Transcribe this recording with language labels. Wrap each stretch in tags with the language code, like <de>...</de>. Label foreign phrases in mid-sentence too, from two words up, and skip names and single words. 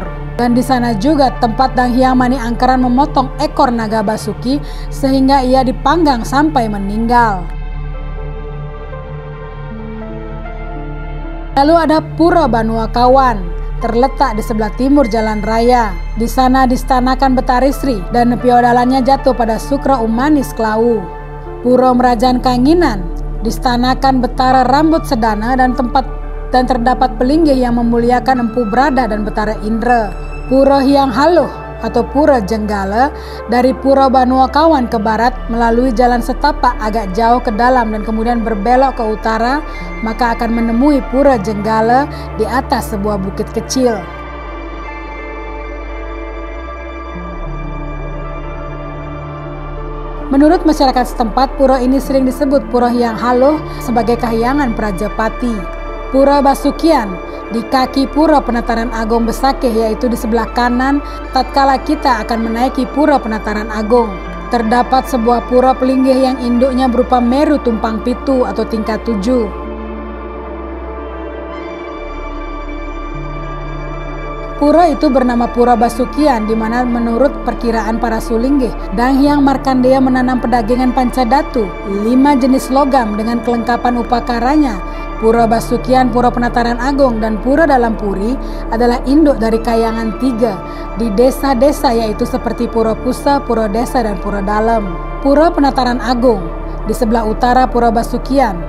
<id>Dan di sana juga tempat Dang Hyang Mani Angkeran memotong ekor Naga Basuki sehingga ia dipanggang sampai meninggal. Lalu ada Pura Banuakawan, terletak di sebelah timur jalan raya. Di sana distanakan Betari Sri dan feodalannya jatuh pada Sukra Umanis Klau. Pura Merajan Kanginan distanakan Betara Rambut Sedana dan terdapat pelinggih yang memuliakan Empu Brada dan Betara Indra. Pura Hyang Haluh atau Pura Jenggala dari Pura Banuakawan ke barat melalui jalan setapak agak jauh ke dalam dan kemudian berbelok ke utara, maka akan menemui Pura Jenggala di atas sebuah bukit kecil. Menurut masyarakat setempat, pura ini sering disebut Pura Hyang Haluh sebagai kahyangan Prajapati. Pura Basukian di kaki Pura Penataran Agung Besakeh, yaitu di sebelah kanan tatkala kita akan menaiki Pura Penataran Agung. Terdapat sebuah pura pelinggih yang induknya berupa Meru Tumpang Pitu atau tingkat 7. Pura itu bernama Pura Basukian, di mana menurut perkiraan para sulinggih, Dang Hyang Markandeya menanam pedagangan pancadatu, 5 jenis logam dengan kelengkapan upakaranya. Pura Basukian, Pura Penataran Agung, dan Pura Dalam Puri adalah induk dari kayangan 3 di desa-desa, yaitu seperti Pura Pusa, Pura Desa, dan Pura Dalam. Pura Penataran Agung di sebelah utara Pura Basukian.</id>